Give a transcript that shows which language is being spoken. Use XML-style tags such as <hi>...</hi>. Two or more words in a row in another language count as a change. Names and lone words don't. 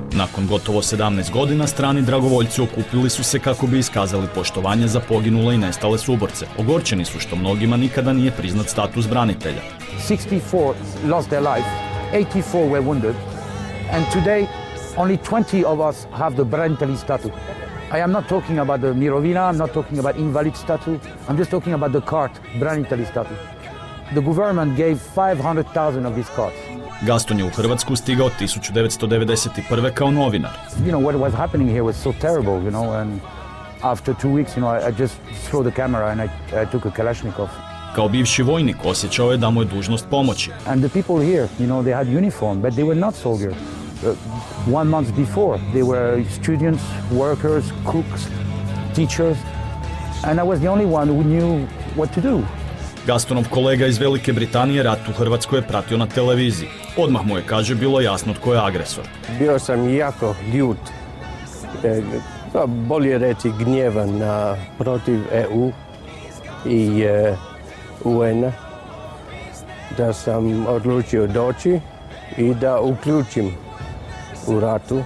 <hr>Nakon gotovo 17 godina strani dragovoljci okupili su se kako bi iskazali poštovanje za poginule i nestale suborce. Ogorčeni su što mnogima nikada nije priznat status branitelja.</hr> <en>64 lost their life, 84 were wounded, and today only 20 of us have the branitelli status. I am not talking about the mirovina, I'm not talking about invalid status, I'm just talking about the card, branitelli status. The government gave 500,000 of these cards.</en> <hr>Gaston je u Hrvatsku stigao 1991. kao novinar.</hr> <en>You know, what was happening here was so terrible, you know, and after 2 weeks, you know, I just threw the camera and I took a Kalashnikov.</en> <hr>Kao bivši vojnik osjećao je da mu je dužnost pomoći.</hr> <en>And the people here, you know, they had uniform, but they were not soldiers. 1 month before, they were students, workers, cooks, teachers, and I was the only one who knew what to do.</en> <hr>Gastonov kolega iz Velike Britanije rat u Hrvatskoj je pratio na televiziji. Odmah mu je, kaže, bilo jasno tko je agresor. Bio sam jako ljut, bolje reći gnjevan protiv EU i UN-a, da sam odlučio doći i da uključim u ratu.</hr>